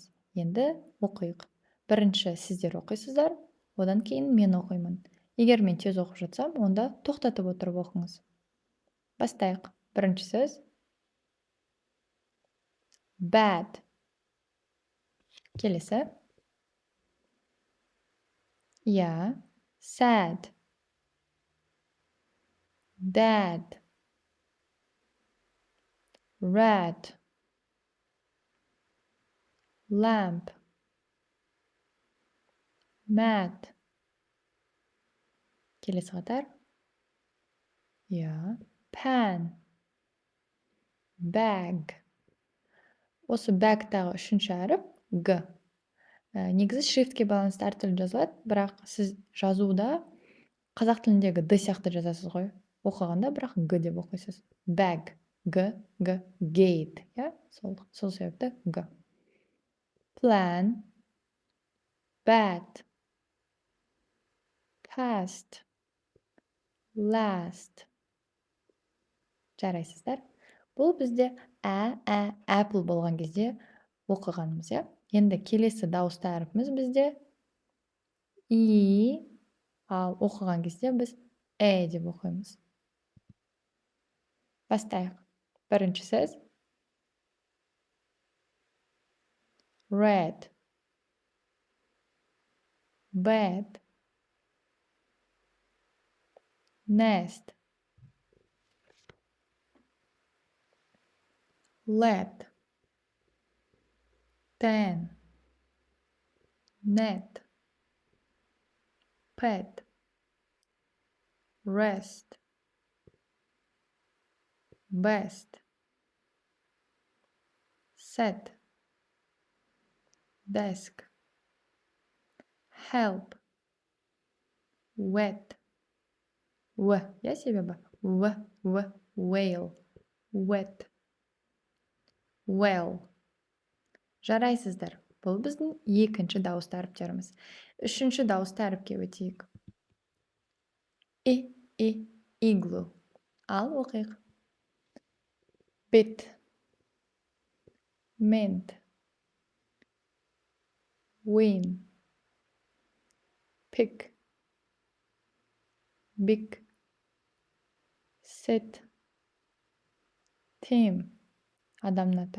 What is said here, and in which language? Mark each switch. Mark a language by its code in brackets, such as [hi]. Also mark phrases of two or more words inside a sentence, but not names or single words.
[kk] Енді оқиық. Бірінші сіздер оқисыздар, одан кейін мен оқимын. Егер мен тез оқып жатсам, онда тоқтатып отырып оқыңыз. Бастайық. Бірінші сөз bad. Келесі. [en] Yeah. Sad. Dad. Red. Lamp. Mad. [kk] Келесі қатар. [en] Yeah. Pan. [kk] Bag. Осы bag-тағы үшінші әріп G. Негізі шрифтке байланысты әртүрлі жазылады, бірақ сіз жазуда қазақ тіліндегі Д сияқты жазасыз ғой. Оқығанда бірақ Г деп оқисыз. Bag. Г. Gate. Сол себепті Г. [en] Plan. Bad. Past. Last. [kk] Жарайсыздар. Бұл бізде apple болған кезде оқығанымыз, иә? Енді келесі дауысты әріпіміз бізде и, ал оқыған кезде біз деп оқимыз. Бастайық. Бірінші сөз red. [en] Bed. Nest. Let. Ten. Net. Pet. Rest. Best. Set. Desk. Help. Wet. [kk] Я себебі whale. [en] Wet. Well. [kk] Жарайсыздар. Бұл біздің екінші дауысты әріптеріміз. Үшінші дауысты әріпке өтейік. Igloo. Ал оқиық. [en] Bit. Mint. Win. Pick. Big. Sit. Team. [kk] Адамның аты.